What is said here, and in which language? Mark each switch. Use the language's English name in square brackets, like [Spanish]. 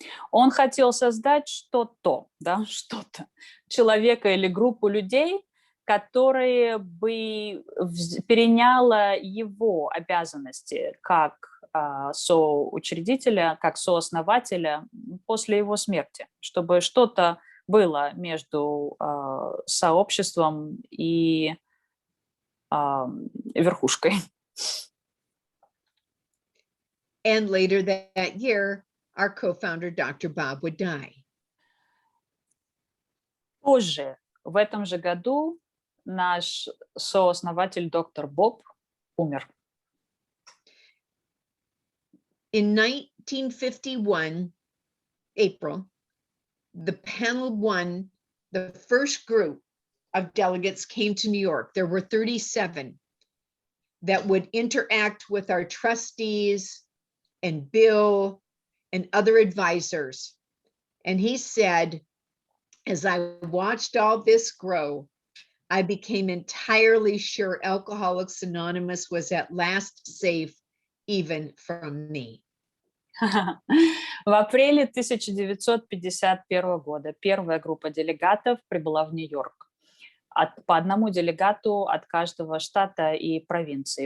[Russian] Он хотел создать что-то, человека или группу людей, которые бы переняла его обязанности как соучредителя, как сооснователя после его смерти, чтобы что-то было между сообществом и верхушкой. [English] And later that year, our co-founder, Dr. Bob, would die. [Russian] Позже, в этом же году, наш сооснователь доктор Боб умер. [English] In 1951, April, the panel one, the first group of delegates came to New York. There were 37 that would interact with our trustees and Bill and other advisors. And he said, as I watched all this grow, I became entirely sure Alcoholics Anonymous was at last safe, even from me. [Russian] В апреле 1951 года первая группа делегатов прибыла в Нью-Йорк. По одному делегату от каждого штата и провинции.